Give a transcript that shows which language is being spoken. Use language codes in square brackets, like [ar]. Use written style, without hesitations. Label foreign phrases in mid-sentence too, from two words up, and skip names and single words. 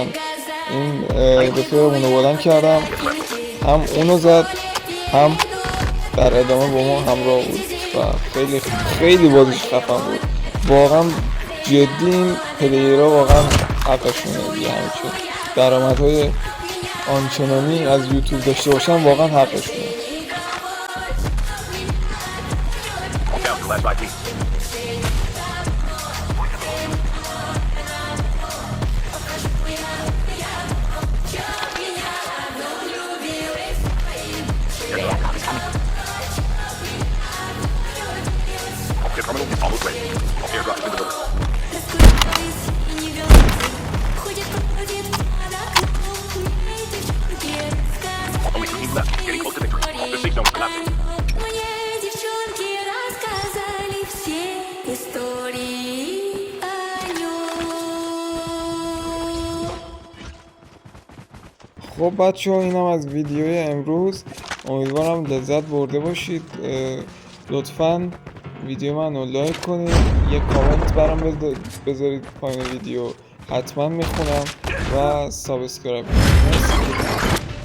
[fa] این رفیقمون رو بلند کردم، هم اونو زد هم در ادامه با ما همراه بود و خیلی خیلی بازیش خفن بود واقعا. جدی این پلیرها واقعا حقشونه دیگه، همچون درآمدهای آنچنانی از یوتیوب داشته باشن واقعا حقشونه. [en] Down to last 5 teams. The terminal is almost ready. Airdrop has been delivered. Only 2 teams left. Getting close to victory. The safe zone is collapsing. [ru] Мне девчонки рассказали все истории о нем. [fa] خب بچه ها، اینم از ویدیوی امروز. امیدوارم لذت برده باشید. لطفاً ویدیو من رو لایک کنید، یه کامنت برام بذارید پایین ویدیو، حتما میخونم و سابسکرایب کنید.